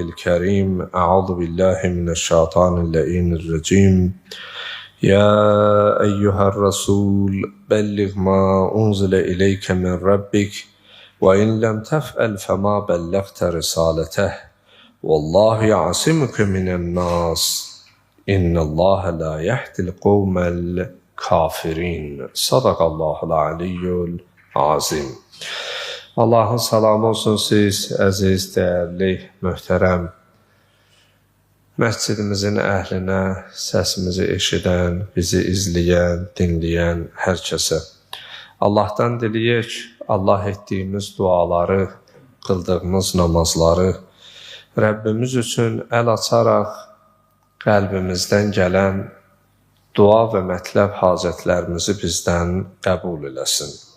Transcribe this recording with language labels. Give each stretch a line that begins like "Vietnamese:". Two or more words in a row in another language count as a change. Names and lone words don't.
Arabic: الكريم أعوذ بالله من الشيطان اللعين الرجيم يا أيها الرسول بلغ ما أنزل إليك من ربك وإن لم تفعل فما بلغت رسالته والله يعصمك من الناس إن الله لا يهدي القوم الكافرين صدق الله العلي العظيم.
Azerbaijani: Allahın salamı olsun siz, əziz, dəyərli, möhtərəm məscidimizin əhlinə, səsimizi eşidən, bizi izləyən, dinləyən hər kəsə. Allahdan diləyək, Allah etdiyimiz duaları, qıldığımız namazları Rəbbimiz üçün əl açaraq qəlbimizdən gələn dua və mətləb hacətlərimizi bizdən qəbul eləsin.